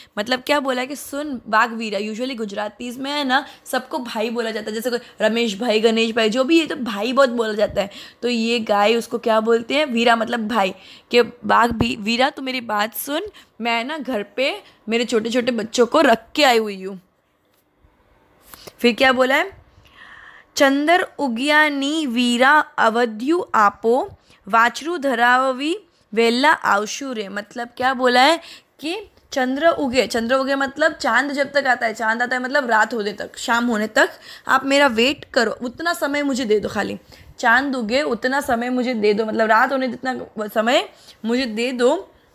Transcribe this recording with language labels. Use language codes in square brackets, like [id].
[hi] मतलब क्या बोला कि सुन वाघ वीरा. यूजुअली गुजरातीज में है ना सबको भाई बोला जाता है. जैसे कोई रमेश भाई, गणेश भाई, जो भी है तो भाई बहुत बोला जाता है. तो ये गाय उसको क्या बोलते हैं? वीरा मतलब भाई. कि वाघ वीरा तू मेरी बात सुन, मैं ना घर पे मेरे छोटे छोटे बच्चों को रख के आई हुई हूँ. फिर क्या बोला है? [gu] चंदर उगिया नी वीरा अवध्यु आपो वाचरू धरावी वेला आवशु रे. [hi] मतलब क्या बोला है कि चंद्र उगे मतलब चांद जब तक आता है, चांद आता है मतलब रात होने तक, शाम होने तक आप मेरा वेट करो, उतना समय मुझे दे दो. खाली चांद उगे उतना समय मुझे दे दो, मतलब रात होने जितना समय मुझे दे दो.